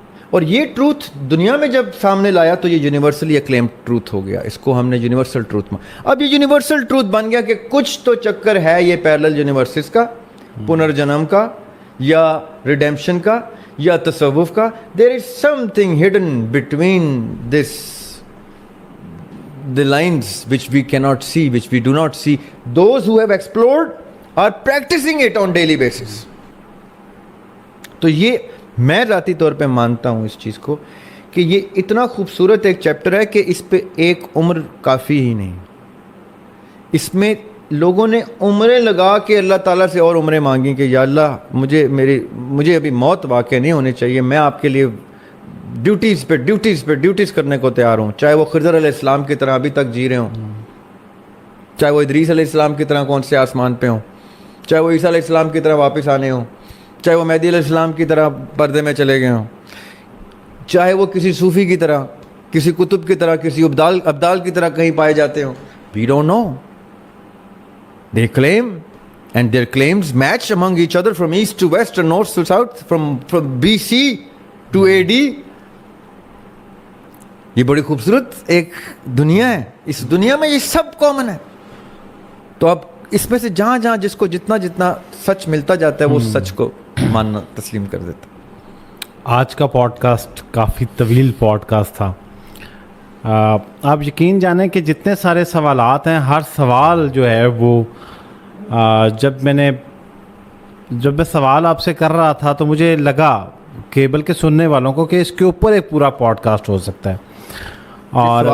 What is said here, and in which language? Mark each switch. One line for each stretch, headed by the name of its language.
Urdu: اور یہ ٹروتھ دنیا میں جب سامنے لایا تو یہ یونیورسلی اکلیم ٹروتھ ہو گیا، اس کو ہم نے یونیورسل ٹروتھ میں۔ اب یہ یونیورسل ٹروتھ بن گیا کہ کچھ تو چکر ہے یہ پیرلل یونیورسز کا، پنرجنم کا یا ریڈیمپشن کا یا تصوف کا۔
English: There is something hidden between this the lines which we cannot see, which we do not see. Those who have explored are practicing it on daily basis.
Urdu: تو یہ میں ذاتی طور پہ مانتا ہوں اس چیز کو کہ یہ اتنا خوبصورت ایک چیپٹر ہے کہ اس پہ ایک عمر کافی ہی نہیں۔ اس میں لوگوں نے عمریں لگا کے اللہ تعالیٰ سے اور عمریں مانگی کہ یا اللہ مجھے ابھی موت واقع نہیں ہونی چاہیے، میں آپ کے لیے ڈیوٹیز کرنے کو تیار ہوں، چاہے وہ خضر علیہ السلام کی طرح ابھی تک جی رہے ہوں، چاہے وہ ادریس علیہ السلام کی طرح کون سے آسمان پہ ہوں، چاہے وہ عیسیٰ علیہ السلام کی طرح واپس آنے ہوں، چاہے وہ مہدی علیہ السلام کی طرح پردے میں چلے گئے ہوں، چاہے وہ کسی صوفی کی طرح، کسی قطب کی طرح، کسی ابدال کی طرح کہیں پائے جاتے ہوں۔
English: We don't know. They claim and their claims match among each other from east to west and north to south, from BC to AD.
Urdu: یہ بڑی خوبصورت ایک دنیا ہے، اس دنیا میں یہ سب کامن ہے، تو اب اس میں سے جہاں جہاں جس کو جتنا سچ ملتا جاتا ہے وہ سچ کو ماننا تسلیم کر دیتا۔ آج کا پوڈ کاسٹ کافی طویل پوڈ کاسٹ تھا، آپ یقین جانیں کہ جتنے سارے سوالات ہیں، ہر سوال جو ہے وہ جب میں سوال آپ سے کر رہا تھا تو مجھے لگا کہ بلکہ سننے والوں کو کہ اس کے اوپر ایک پورا پوڈ کاسٹ ہو سکتا ہے، اور